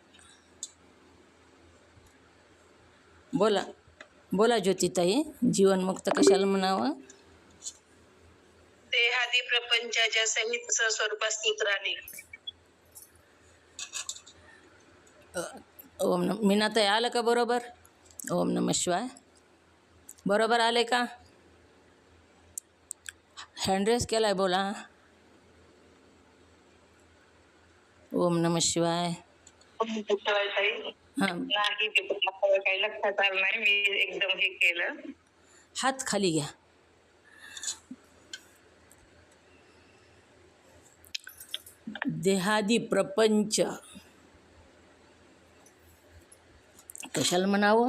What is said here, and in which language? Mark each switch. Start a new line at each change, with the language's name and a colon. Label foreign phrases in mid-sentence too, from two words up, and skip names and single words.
Marathi: बोला बोला ज्योतिताई, जीवनमुक्त कशाला म्हणावं? देहादी प्रपंचाच्या सहित स्वरूपात स्थित राहणे. ओम नम मीनाताई, आलं का बरोबर?
Sanskrit: ओम नमः शिवाय.
Marathi: बरोबर आले का?
English: hand raise
Marathi: केलाय, बोला.
Sanskrit: ओम नमः शिवाय.
Marathi: हां, नाही ते काही लक्षात आलं नाही, मी एकदम हे केलं. हात खाली घ्या. देहादी प्रपंच कशाला म्हणावं?